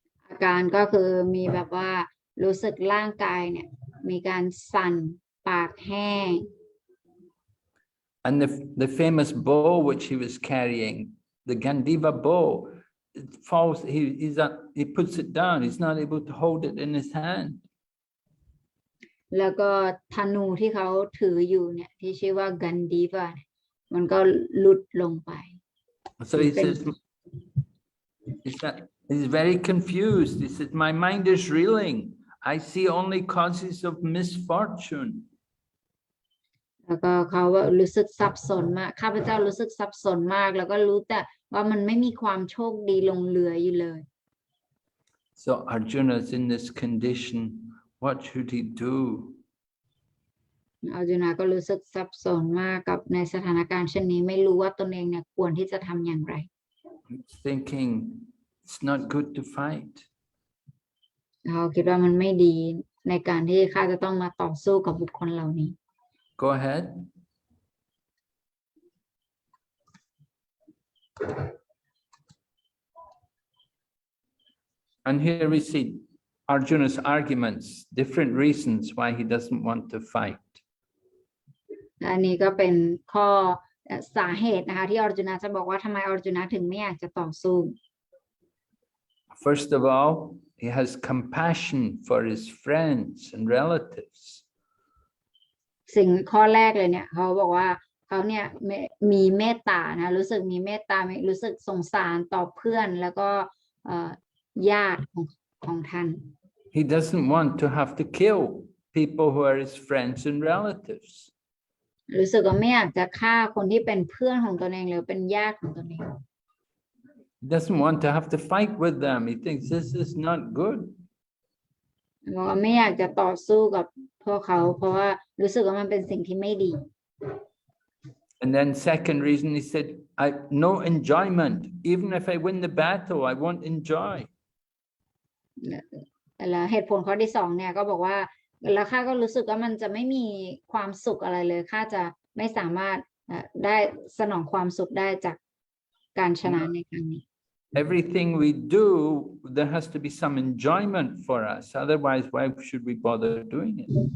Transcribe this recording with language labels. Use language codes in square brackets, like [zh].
[th] อาการก็คือมีแบบว่ารู้สึกร่างกายเนี่ย มีการสั่นปากแห้ง [en] And the famous bow which he was carrying, the Gandiva bow, it falls, he puts it down, he's not able to hold it in his hand. [th] แล้วก็ธนูที่เขาถืออยู่เนี่ยที่ชื่อว่ากันดีฟะมันก็หลุดลงไป [en] So he says, he's very confused. He says, my mind is reeling. I see only causes of misfortune. [th] แล้วก็เขาว่ารู้สึกสับสนมากข้าพเจ้ารู้สึกสับสนมากแล้วก็รู้แต่ว่ามันไม่มีความโชคดีลงเหลืออยู่เลย [en] So Arjuna's in this condition. What should he do? [th] อาร์จุนาก็รู้สึกสับสนมากกับในสถานการณ์เช่นนี้ไม่รู้ว่าตนเองเนี่ยควรที่จะทำอย่างไร [en] He's thinking it's not good to fight. [th] เขาคิดว่ามันไม่ดีในการที่ข้าจะต้องมาต่อสู้กับบุคคลเหล่านี้ [en] Go ahead. And here we see Arjuna's arguments, different reasons why he doesn't want to fight. [th] อันนี้ก็เป็นข้อสาเหตุนะคะที่อร์จุนาจะบอกว่าทำไมอร์จุนาถึงไม่อยากจะต่อสู้ [en] First of all, he has compassion for his friends and relatives. [th] สิ่งข้อแรกเลยเนี่ยเขาบอกว่าเขาเนี่ยมีเมตตานะรู้สึกมีเมตตารู้สึกสงสารต่อเพื่อนแล้วก็ญาติของท่าน [en] He doesn't want to have to kill people who are his friends and relatives. [th] รู้สึกว่าไม่อยากจะฆ่าคนที่เป็นเพื่อนของตนเองหรือเป็นญาติของตนเอง [en] He doesn't want to have to fight with them. He thinks this is not good. [th] บอกว่าไม่อยากจะต่อสู้กับพวกเขาเพราะว่ารู้สึกว่ามันเป็นสิ่งที่ไม่ดี [en] And then second reason, he said, no enjoyment. Even if I win the battle, I won't enjoy. [th] แล้วเหตุผลข้อที่สองเนี่ยก็บอกว่าแล้วข้าก็รู้สึกว่ามันจะไม่มีความสุขอะไรเลยข้าจะไม่สามารถได้สนองความสุขได้จากการชนะในครั้งนี้ [en] Everything we do, there has to be some enjoyment for us. Otherwise, why should we bother doing it?